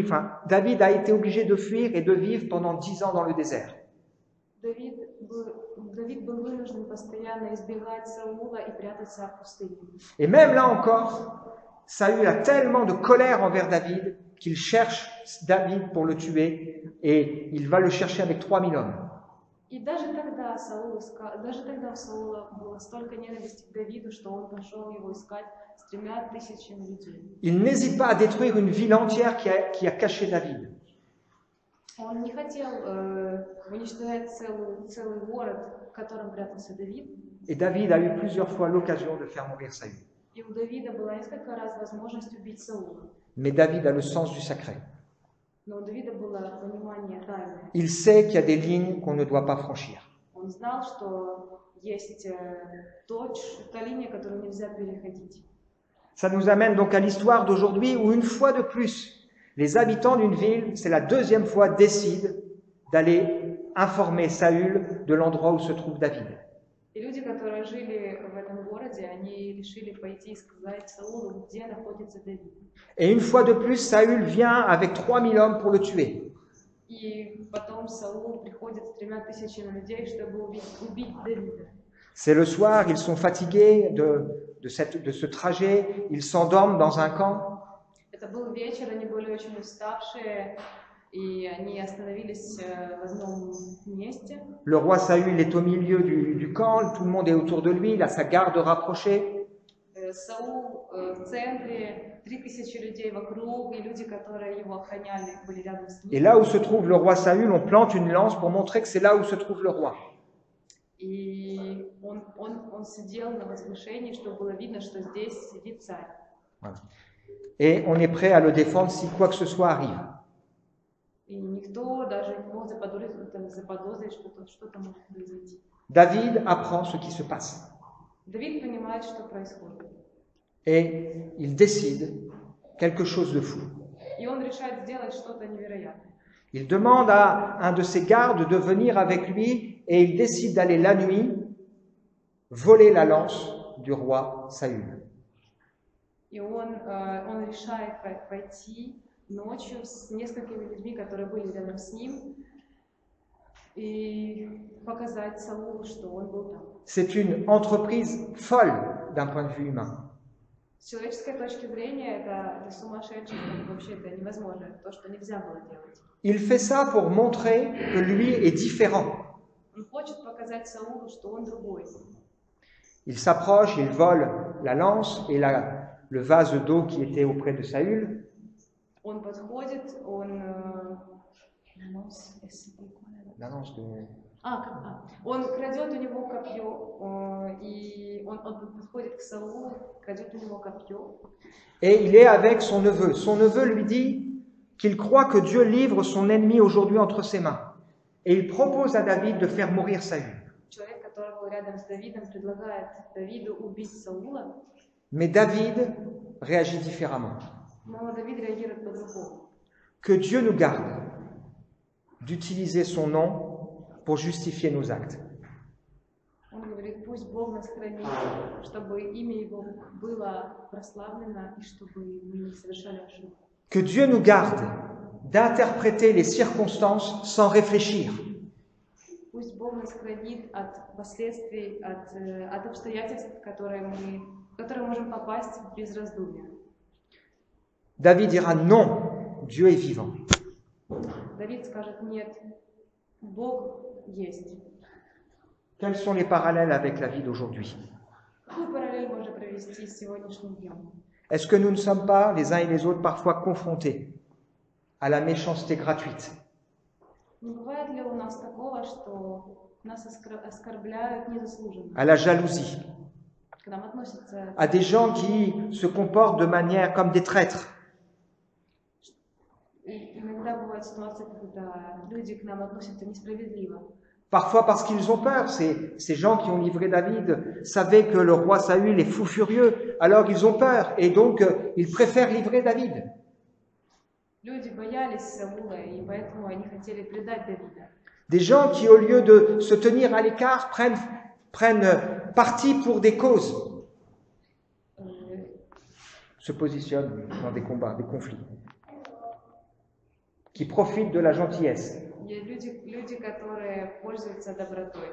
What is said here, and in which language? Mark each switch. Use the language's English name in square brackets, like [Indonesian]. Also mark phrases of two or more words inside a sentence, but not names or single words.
[French] David a été obligé de fuir et de vivre pendant 10 ans dans le désert. [Russian] Давид был вынужден постоянно избегать Саула и прятаться в пустыне. [French] Et même là encore, Saül a tellement de colère envers David qu'il cherche David pour le tuer et il va le chercher avec 3000 hommes. [Russian] И даже тогда у Саула было столько ненависти к Давиду, что он пошел его искать с 3000 людей. [French] Il n'hésite pas à détruire une ville entière qui a caché David. [Russian] Он не хотел уничтожать целый город, в котором прятался Давид. [French] Et David a eu plusieurs fois l'occasion de faire mourir Saül. [Russian] И у Давида была несколько раз возможность убить Саула. [French] Mais David a le sens du sacré. [Russian] Но у Давида было понимание тайны. [French] Il sait qu'il y a des lignes qu'on ne doit pas franchir. [Russian] Он знал, что есть та линия, которую нельзя переходить. [French] Ça nous amène donc à l'histoire d'aujourd'hui où une fois de plus, les habitants d'une ville, c'est la deuxième fois, décident d'aller informer Saül de l'endroit où se trouve David. [Russian] И люди, которые жили в этом городе, они решили пойти и сказать Саулу, где находится Давид. [French] Et une fois de plus, Saül vient avec 3000 hommes pour le tuer. [Russian] И потом Саул приходит с 3000 людей, чтобы убить Давида. [French] C'est le soir, ils sont fatigués de ce trajet, ils s'endorment dans un camp. [Russian] Это был вечер, они были очень уставшие, и они остановились в одном месте. [French] Le roi Saül est au milieu du camp, tout le monde est autour de lui, il a sa garde rapprochée. [Russian] Саул в центре, 3000 людей вокруг, и люди, которые его охраняли, были рядом с ним. [French] Et là où se trouve le roi Saül, on plante une lance pour montrer que c'est là où se trouve le roi. [Russian] И он сидел на возвышении, чтобы было видно, что здесь сидит царь. [French] Voilà. Et on est prêt à le défendre si quoi que ce soit arrive. [Russian] И никто даже не мог заподозрить, что что-то может произойти. [French] David apprend ce qui se passe. [Russian] Давид понимает, что происходит. [French] Et il décide quelque chose de fou. [Russian] И он решает сделать что-то невероятное. [French] Il demande à un de ses gardes de venir avec lui et il décide d'aller la nuit voler la lance du roi Saül. [Russian] И он решает пойти ночью с несколькими людьми, которые были рядом с ним, и показать Саулу, что он был там. [French] C'est une entreprise folle d'un point de vue humain. [Russian] С человеческой точки зрения это сумасшедшее, вообще это невозможно, это то, что нельзя было делать. [French] Il fait ça pour montrer que lui est différent. [Russian] Он хочет показать Саулу, что он другой. [French] Il s'approche, il vole la lance et le vase d'eau qui était auprès de Saül. [Russian] Он подходит, он он крадет у него копье, и он подходит к Саулу, крадет у него копье. [French] Et il est avec son neveu. Son neveu lui dit qu'il croit que Dieu livre son ennemi aujourd'hui entre ses mains. Et il propose à David de faire mourir Saül. [Russian] Человек, который был рядом с Давидом, предлагает Давиду убить Саула. [French] Mais David réagit différemment. [Russian] Но Давид реагирует по-другому. [French] Que Dieu nous garde d'utiliser son nom pour justifier nos actes. [Russian] Он говорит, пусть Бог нас хранит, чтобы имя Его было прославлено и чтобы мы не совершали ошибку. [French] Que Dieu nous garde d'interpréter les circonstances sans réfléchir. [Russian] Пусть Бог нас хранит от последствий, от обстоятельств, в которые мы можем попасть без раздумья. [French] David dira non, Dieu est vivant. [Russian] Давид скажет нет, Бог есть. [French] Quels sont les parallèles avec la vie d'aujourd'hui? [Russian] Какую параллель можно провести с сегодняшним днем? [French] Est-ce que nous ne sommes pas, les uns et les autres, parfois confrontés à la méchanceté gratuite? [Russian] Не бывает ли у нас такого, что нас оскорбляют незаслуженно? [French] À la jalousie, [Russian] К нам относятся [French] à des gens qui se comportent de manière comme des traîtres. [Russian] И иногда бывают ситуации, когда люди к нам относятся несправедливо. [French] Parfois parce qu'ils ont peur. Ces gens qui ont livré David savaient que le roi Saül est fou furieux, alors ils ont peur et donc ils préfèrent livrer David. [Russian] Люди боялись Саула, и поэтому они хотели предать Давида. [French] Des gens qui, au lieu de se tenir à l'écart, prennent parti pour des causes, se positionnent dans des combats, des conflits, qui profitent de la gentillesse. [Russian] Люди, которые пользуются добротой.